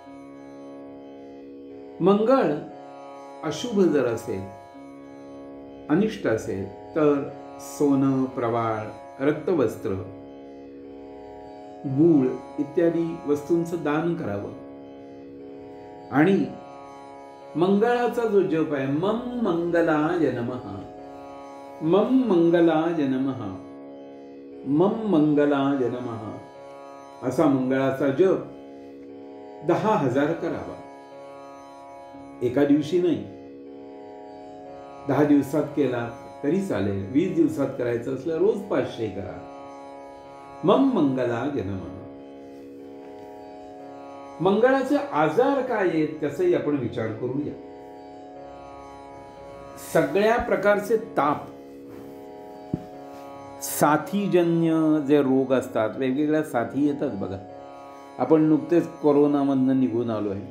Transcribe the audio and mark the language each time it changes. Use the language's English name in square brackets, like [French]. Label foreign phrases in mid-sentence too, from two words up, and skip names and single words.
[Marathi] मंगळ अशुभ जर असेल, अनिष्ट असेल, तर सोनं, प्रवाळ, रक्तवस्त्र, गूळ इत्यादी वस्तूंचं दान करावं. आणि मंगळाचा जो जप आहे, [Sanskrit] मम मंगलाय नमः, मम मंगलाय नमः, मम मंगलाय नमः [Marathi] असा मंगळाचा जप 10,000 करावा. एका दिवशी नाही, 10 दिवसात केला तरी चालेल. 20 दिवसात करायचं असलं रोज 500 करा. [Sanskrit] मम मंगलाय नमः. [Marathi] मंगळाचे आजार काय आहेत त्याचाही आपण विचार करूया. सगळ्या प्रकारचे ताप, साथीजन्य जे रोग असतात, वेगवेगळ्या साथी येतात बघा. आपण नुकतेच कोरोनामधनं निघून आलो आहे.